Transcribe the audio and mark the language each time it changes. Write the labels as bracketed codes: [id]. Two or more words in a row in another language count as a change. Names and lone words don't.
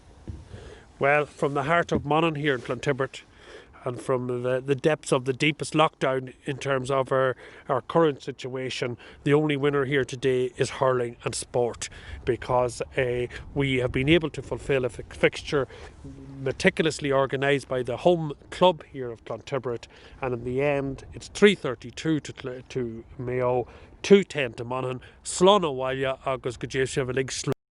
[en] Well, from the heart of Monaghan here in Clontibret, and from the depths of the deepest lockdown in terms of our current situation, the only winner here today is hurling and sport, because we have been able to fulfil a fixture meticulously organised by the home club here of Clontibret, and in the end it's 332 to Mayo, 210 to Monaghan. [ga] Slán ó Bhaile agus go dtéann sibh a lig